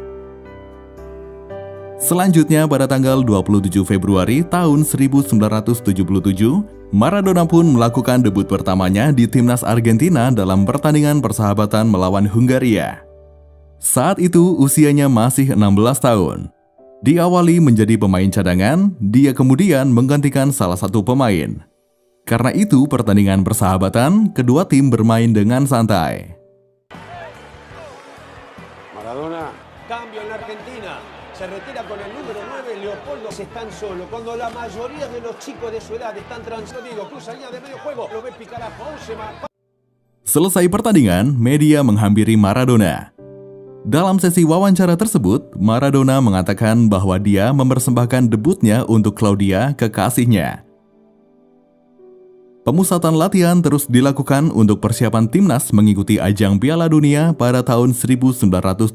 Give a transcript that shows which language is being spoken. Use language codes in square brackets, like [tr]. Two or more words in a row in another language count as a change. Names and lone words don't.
[id] Selanjutnya, pada tanggal 27 Februari tahun 1977, Maradona pun melakukan debut pertamanya di timnas Argentina dalam pertandingan persahabatan melawan Hungaria. Saat itu, usianya masih 16 tahun. Diawali menjadi pemain cadangan, dia kemudian menggantikan salah satu pemain. Karena itu, pertandingan persahabatan, kedua tim bermain dengan santai. [es] Maradona. Cambio en la Argentina. Se retira con el número 9, Leopoldo. Están solo. Cuando la mayoría de los chicos de su edad están transitando, cruza línea de medio juego, lo ve picar a Pausema. [id] Selesai pertandingan, media menghampiri Maradona. Dalam sesi wawancara tersebut, Maradona mengatakan bahwa dia mempersembahkan debutnya untuk Claudia, kekasihnya. Pemusatan latihan terus dilakukan untuk persiapan timnas mengikuti ajang Piala Dunia pada tahun 1978.